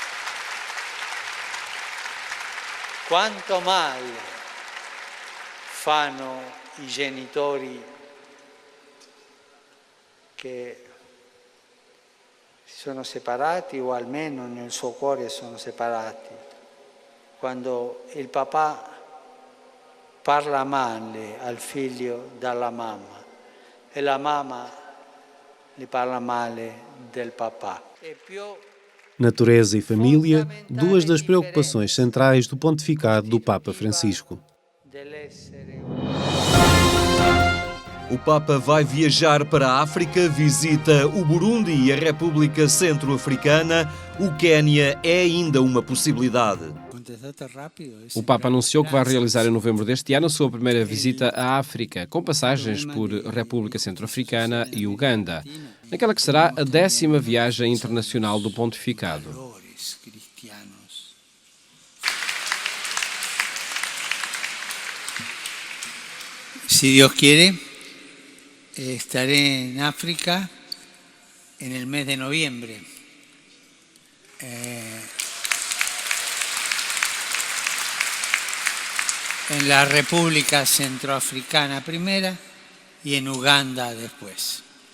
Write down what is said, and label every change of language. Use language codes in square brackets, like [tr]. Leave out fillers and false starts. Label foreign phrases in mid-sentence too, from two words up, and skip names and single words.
[it] Quanto male fanno i genitori che si sono separati o almeno nel suo cuore sono separati, quando il papà parla male al figlio dalla mamma e la mamma gli parla male del papà. [pt] Natureza e família, duas das preocupações centrais do pontificado do Papa Francisco. O Papa vai viajar para a África, visita o Burundi e a República Centro-Africana. O Quénia é ainda uma possibilidade. O Papa anunciou que vai realizar em novembro deste ano a sua primeira visita à África, com passagens por República Centro-Africana e Uganda, naquela que será a 10ª viagem internacional do pontificado. [es] Se Deus quiere, estaré en África en el mes de noviembre. En la República Centroafricana primera y en Uganda después.